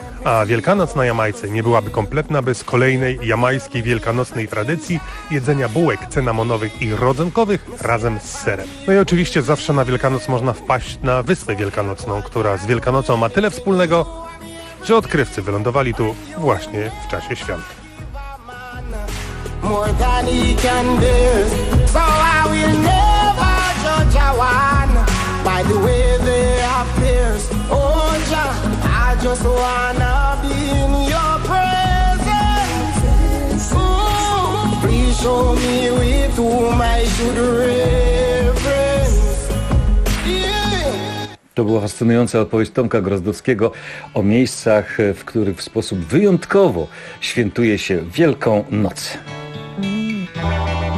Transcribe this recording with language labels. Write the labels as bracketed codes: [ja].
[pl] A Wielkanoc na Jamajce nie byłaby kompletna bez kolejnej jamajskiej wielkanocnej tradycji jedzenia bułek cynamonowych i rodzynkowych razem z serem. No i oczywiście zawsze na Wielkanoc można wpaść na Wyspę Wielkanocną, która z Wielkanocą ma tyle wspólnego, że odkrywcy wylądowali tu właśnie w czasie świąt. [en] More than he can do, so I will never judge a one by the way they appear. Oh, Jah, I just wanna be in your presence. Ooh, please show me with whom I should reverence. Yeah. [pl] To była fascynująca odpowiedź Tomka Grozdowskiego o miejscach, w których w sposób wyjątkowo świętuje się Wielką Noc. [en] We'll be right back.